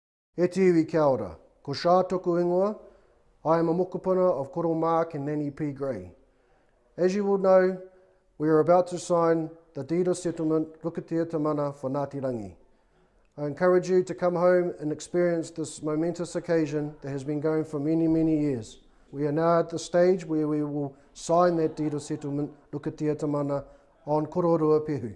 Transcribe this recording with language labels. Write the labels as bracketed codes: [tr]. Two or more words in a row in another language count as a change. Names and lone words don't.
[mi] E te iwi kia ora. Ko Shā toku ingoa. [en] I am a [mi] mokopuna [en] of Koro Mark and Nanny P. Gray. As you will know, we are about to sign the deed of settlement Rukatia Tamana for Ngāti Rangi. I encourage you to come home and experience this momentous occasion that has been going for many, many years. We are now at the stage where we will sign that deed of settlement Rukatia Tamana on Kororua Pehu.